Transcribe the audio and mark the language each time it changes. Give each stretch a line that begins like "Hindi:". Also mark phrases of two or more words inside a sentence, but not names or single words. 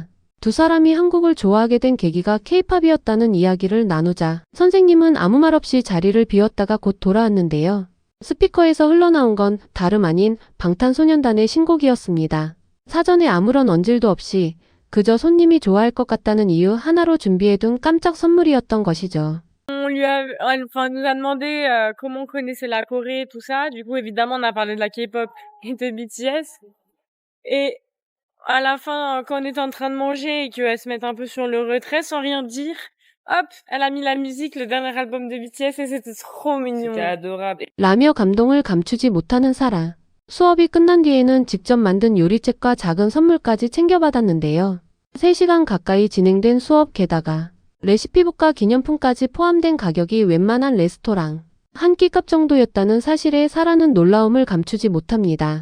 Korean: 두 사람이 한국을 좋아하게 된 계기가 케이팝이었다는 이야기를 나누자 선생님은 아무 말 없이 자리를 비웠다가 곧 돌아왔는데요. 스피커에서 흘러나온 건 다름 아닌 방탄소년단의 신곡이었습니다. 사전에 아무런 언질도 없이 그저 손님이 좋아할 것 같다는 이유 하나로 준비해둔 깜짝 선물이었던 것이죠.
French: Enfin, nous a demandé comment on connaissait la Corée, tout ça. Du coup, évidemment, on a parlé de la K-pop et de BTS. Et à la fin, quand on était en train de manger et qu'elle se mette un peu sur le retrait sans rien dire, hop, elle a mis la musique, le dernier album de BTS et c'était trop mignon. C'était adorable.
Korean: 라며 감동을 감추지 못하는 사라. 수업이 끝난 뒤에는 직접 만든 요리책과 작은 선물까지 챙겨받았는데요. 3시간 가까이 진행된 수업 게다가 레시피북과 기념품까지 포함된 가격이 웬만한 레스토랑 한 끼값 정도였다는 사실에 사라는 놀라움을 감추지 못합니다.